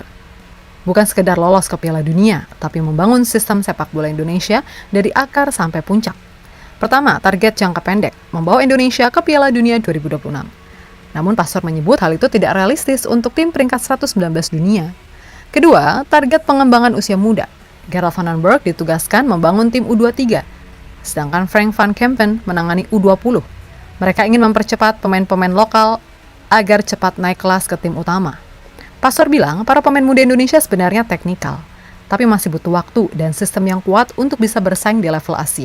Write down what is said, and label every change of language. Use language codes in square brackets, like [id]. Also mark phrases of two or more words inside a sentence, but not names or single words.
[id] Bukan sekedar lolos ke Piala Dunia, tapi membangun sistem sepak bola Indonesia dari akar sampai puncak. Pertama, target jangka pendek, membawa Indonesia ke Piala Dunia 2026. Namun Pastoor menyebut hal itu tidak realistis untuk tim peringkat 119 dunia. Kedua, target pengembangan usia muda. Gerald van den Berg ditugaskan membangun tim U23, sedangkan Frank van Kempen menangani U20. Mereka ingin mempercepat pemain-pemain lokal agar cepat naik kelas ke tim utama. Pastoor bilang para pemain muda Indonesia sebenarnya teknikal, tapi masih butuh waktu dan sistem yang kuat untuk bisa bersaing di level Asia.